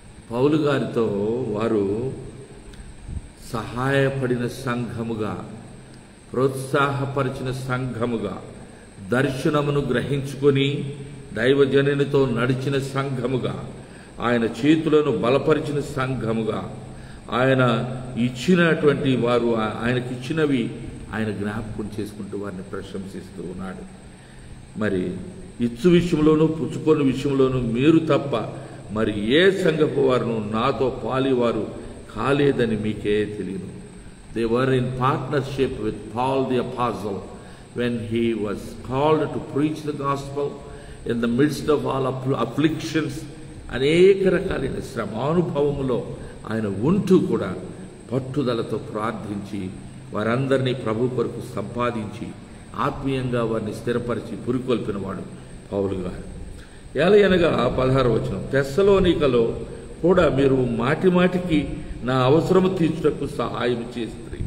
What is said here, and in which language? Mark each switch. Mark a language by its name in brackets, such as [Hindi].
[Telugu] పౌలు గారితో వారు సహాయపడిన సంఘముగా, ప్రోత్సాహపరిచిన సంఘముగా, దర్శనమును గ్రహించుకొని దైవజనునితో నడిచిన సంఘముగా, ఆయన చేతులను బలపరిచిన సంఘముగా, ఆయన ఇచ్చినటువంటి వారు ఆయనకిచ్చినవి ఆయన జ్ఞాపకం చేసుకుంటూ వారిని ప్రశంసిస్తూ ఉన్నాడు. మరి ఇచ్చు విషయంలోనూ పుచ్చుకొని విషయంలోనూ మీరు తప్ప మరి ఏ సంఘపు వారును నాతో పాలివారు కాలేదని మీకే తెలియను. [English] They were in partnership with Paul the Apostle when he was called to preach the gospel in the midst of all afflictions. [Telugu] అనేక రకాలైన శ్రమానుభవములో ఆయన ఉంటూ కూడా పట్టుదలతో ప్రార్థించి వారందరినీ ప్రభు కొరకు సంపాదించి ఆత్మీయంగా వారిని స్థిరపరిచి పురికొల్పినవాడు పౌలు గారు. ఏలయనగా 16వ వచనం, తెస్సలోనికలో కూడా మీరు మాటి మాటికి నా అవసరము తీర్చుటకు సహాయం చేస్తుంది.